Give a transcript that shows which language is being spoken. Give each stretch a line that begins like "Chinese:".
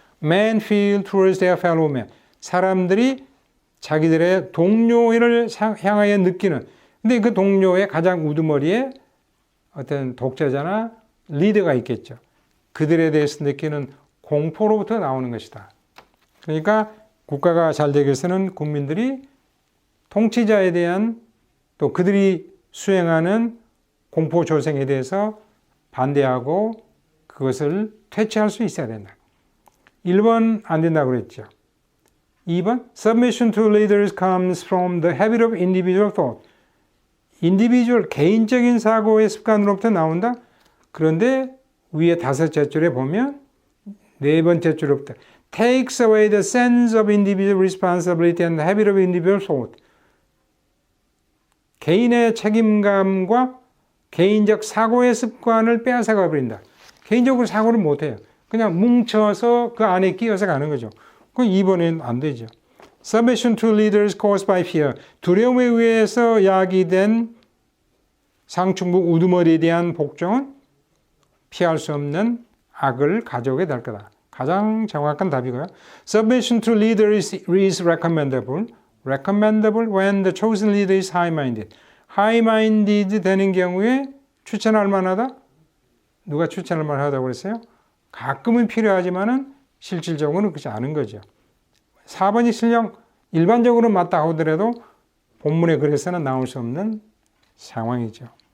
English: Men feel towards their fellow men.
Korean: 사람들이 자기들의 동료를 향하여 느끼는, 근데 그 동료의 가장 우두머리에 어떤 독재자나 리더가 있겠죠. 그들에 대해서 느끼는 공포로부터 나오는 것이다. 그러니까 국가가 잘 되기 위해서는 국민들이 통치자에 대한 또 그들이 수행하는 공포 조성에 대해서 반대하고 그것을 퇴치할 수 있어야 된다. 1번 안 된다고 그랬죠.
English: 2번 Submission to leaders comes from the habit of individual thought.
Korean: individual, 개인적인 사고의 습관으로부터 나온다. 그런데 위에 5째 줄에 보면 4번째 줄부터
English: takes away the sense of individual responsibility and the habit of individual thought.
Korean: 개인의 책임감과 개인적 사고의 습관을 빼앗아가 버린다. 개인적으로 사고를 못해요. 그냥 뭉쳐서 그 안에 끼어서 가는 거죠. 그건 2번에는 안 되죠.
English: Submission to leaders caused by fear.
Korean: 두려움에 의해서 야기된 상충부 우두머리에 대한 복종은 피할 수 없는 악을 가져오게 될 거다. 가장 정확한 답이고요.
English: Submission to leaders is recommendable. Recommendable when the chosen leader is high-minded.
Korean: high-minded 되는 경우에 추천할 만하다? 누가 추천할 만하다고 그랬어요? 가끔은 필요하지만은 실질적으로는 그렇지 않은 거죠. 4번이 실령 일반적으로 맞다 하더라도 본문의 글에서는 나올 수 없는 상황이죠.